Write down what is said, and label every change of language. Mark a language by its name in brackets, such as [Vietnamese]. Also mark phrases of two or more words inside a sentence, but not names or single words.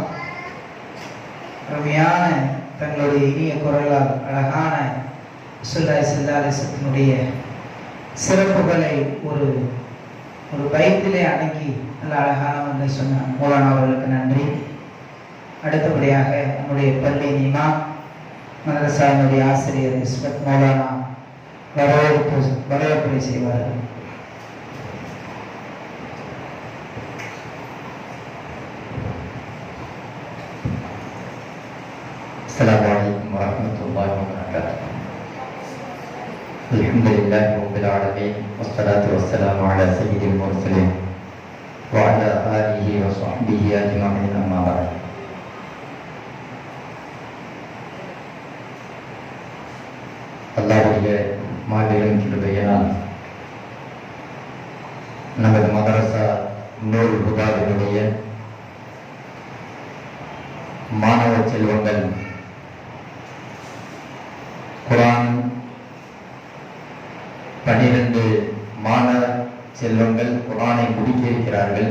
[Tamil] அருமையான தங்களுடைய இனிய குரலால் அழகான [Arabic] رسول الله صلى الله عليه وسلم [Tamil] சிறப்புகளை ஒரு ஒரு பைத்திலே அடங்கி நல்ல அழகான ஒன்றை சொன்ன மௌலானா அவர்களுக்கு நன்றி. அடுத்தபடியாக நம்முடைய பள்ளி இமாம் மதரசாவினுடைய ஆசிரியர் இஸ்மத் மௌலானா வரவேற்புரை செய்வார்கள். [Arabic] السلام عليكم ورحمة الله وبركاته. الحمد لله رب العالمين والصلاة والسلام على سيد المرسلين وعلى آله وصحبه أجمعين أما بعد. [Tamil] அல்லாஹ்வுடைய மாபெரும் கிருபையினால் நமது மதரசா நூருல் ஹுதாவினுடைய மாணவ செல்வங்கள் குர்ஆன் 12 மாணவ செல்வங்கள் குர்ஆனை முடிக்க இருக்கிறார்கள்.